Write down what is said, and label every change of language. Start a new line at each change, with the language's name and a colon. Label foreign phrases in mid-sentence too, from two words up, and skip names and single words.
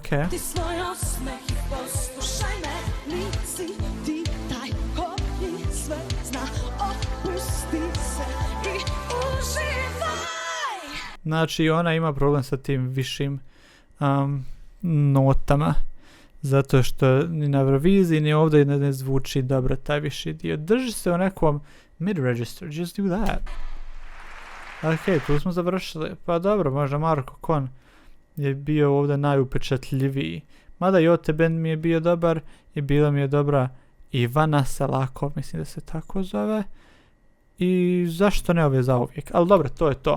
Bosnian: Ti svoj osmeh i poslušaj me, nisi ti taj koji sve zna, opusti se i uživaj. Znači ona ima problem sa tim višim notama. Zato što ni na Euroviziji ni ovdje ne zvuči dobro taj viši dio. Drži se u nekom
English: mid-register, just do that.
Bosnian: Ok, tu smo završili. Pa dobro, možda Marko Kon je bio ovdje najupečatljiviji. Mada i OTB mi je bio dobar i bila mi je dobra Ivana Selakov, mislim da se tako zove. I zašto ne ove zauvijek? Ali dobro, to je to.